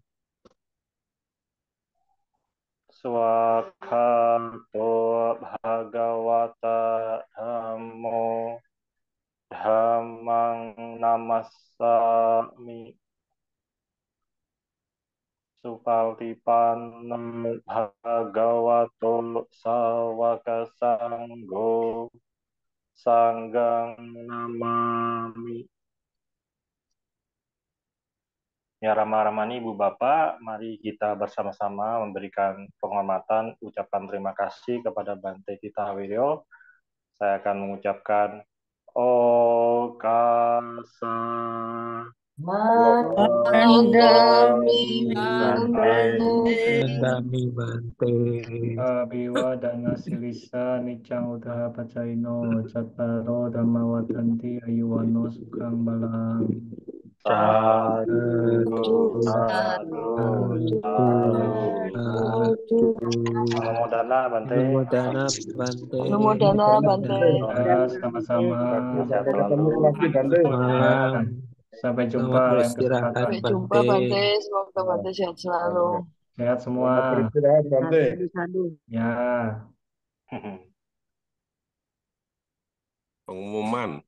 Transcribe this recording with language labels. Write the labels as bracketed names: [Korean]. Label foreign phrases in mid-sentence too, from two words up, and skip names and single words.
[Pali] Swakhanto Bhagavata Dhammo Dhammang Namassami Supatipanam Bhagavato Sawaka Sangho Sanggang Namami. [Indonesian] Ya ramah-ramah Ibu Bapak, mari kita bersama-sama memberikan penghormatan, ucapan terima kasih kepada Bante Tita Wiryo. Saya akan mengucapkan Okasa [Pali] Mandami Nandami Bante. Abhiwadana silisa nicang udaha pacaino cattaro dhammawatanti ayuwano sukang balang. Sadu, sadu, sadu. Anumodana Bante. Anumodana Bante. Anumodana Bante. [Indonesian] Ya, sama-sama. Sehat Ketemu selalu. lagi Bante. Ya, Malam. sampai Selamat jumpa lain beristirahat kesempatan. Sampai jumpa Bante. Semoga Bante sehat selalu. Sehat semua. Selamat beristirahat Bante. Sadu. Ya. Pengumuman.